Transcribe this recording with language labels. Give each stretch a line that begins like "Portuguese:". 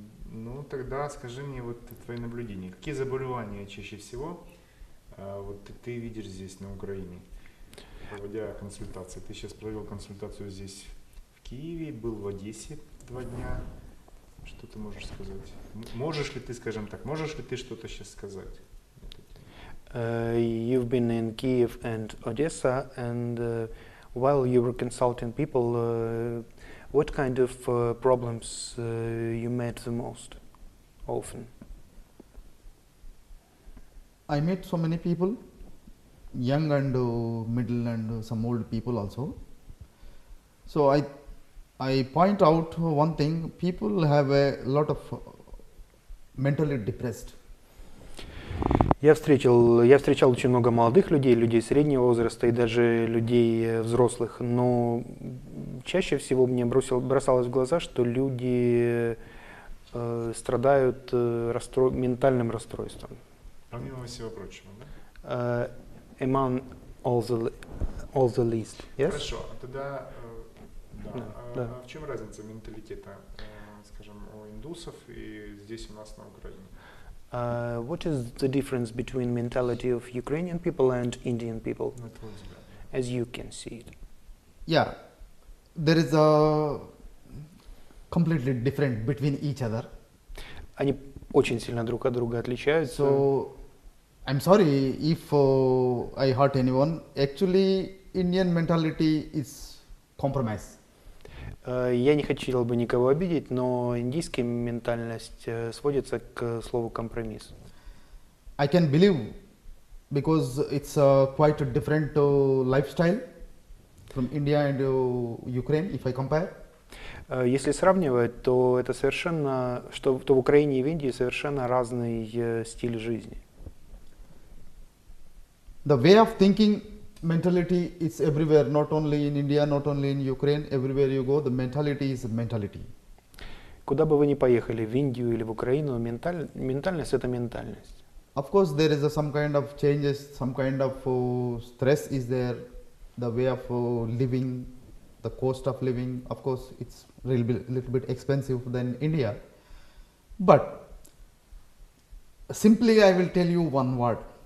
Russian: Ну тогда скажи мне вот твои наблюдения. Какие заболевания чаще всего вот ты видишь здесь на Украине, проводя консультации? Ты сейчас провел консультацию здесь в Киеве, был в Одессе 2 дня. Что ты можешь сказать? Можешь ли ты, скажем так, можешь ли ты что-то сейчас сказать?
English: You've been in Kiev and Odessa, and while you were consulting people, what kind of problems you met the most often? I met so many people, young and middle and some old people also. So I point out one thing, people have a lot of mentally depressed.
Russian: Я встречал очень много молодых людей, людей среднего возраста и даже людей взрослых, но чаще всего мне бросалось в глаза, что люди страдают ментальным расстройством. Помимо всего прочего, да?
English: Among all the least, yes?
Russian: Хорошо, а тогда Да. в чем разница менталитета, скажем, у индусов и здесь у нас на Украине?
English: What is the difference between mentality of Ukrainian people and Indian people,
Russian: На твой взгляд.
English: as you can see it? Yeah, there is a completely different between each other.
Russian: Они очень сильно друг от друга отличаются.
English: So I'm sorry if I hurt anyone. Actually, Indian mentality is compromise.
Russian: Я не хотел бы никого обидеть, но индийская ментальность сводится к слову компромисс.
English: I can believe because it's quite a different lifestyle from India and Ukraine if I compare.
Russian: Если сравнивать, то это совершенно, то в Украине и в Индии совершенно разный стиль жизни.
English: The way of thinking, mentality is everywhere, not only in India, not only in Ukraine, everywhere you go, the mentality is mentality.
Russian: Куда бы вы ни поехали, в Индию или в Украину, ментальность — это ментальность.
English: Of course, there is some kind of changes, some kind of stress is there, the way of living, the cost of living. Of course, it's little bit expensive than India. But simply, I will tell you one word.